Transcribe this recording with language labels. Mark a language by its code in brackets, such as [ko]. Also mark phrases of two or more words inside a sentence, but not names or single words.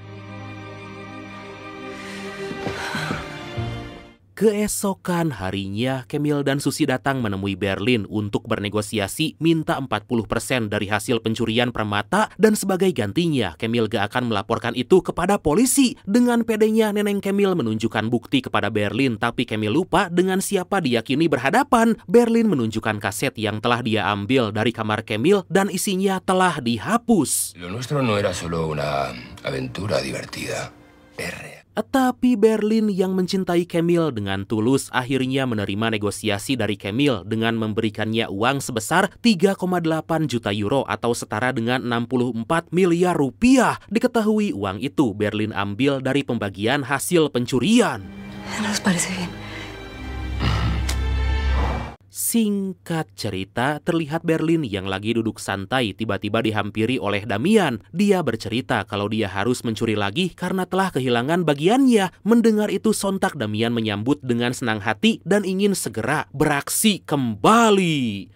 [id] Keesokan harinya, Camille dan Susi datang menemui Berlin untuk bernegosiasi minta 40% dari hasil pencurian permata dan sebagai gantinya, Camille gak akan melaporkan itu kepada polisi. Dengan pedenya, Neneng Camille menunjukkan bukti kepada Berlin, tapi Camille lupa dengan siapa diyakini berhadapan. Berlin menunjukkan kaset yang telah dia ambil dari kamar Camille dan isinya telah dihapus. [es] Lo nuestro no era solo una aventura divertida. [id] Tapi Berlin yang mencintai Camille dengan tulus akhirnya menerima negosiasi dari Camille dengan memberikannya uang sebesar 3,8 juta euro atau setara dengan 64 miliar rupiah. Diketahui uang itu Berlin ambil dari pembagian hasil pencurian. [es] ¿Nos parece bien? [id] Singkat cerita, terlihat Berlin yang lagi duduk santai tiba-tiba dihampiri oleh Damian. Dia bercerita kalau dia harus mencuri lagi karena telah kehilangan bagiannya. Mendengar itu sontak Damian menyambut dengan senang hati dan ingin segera beraksi kembali.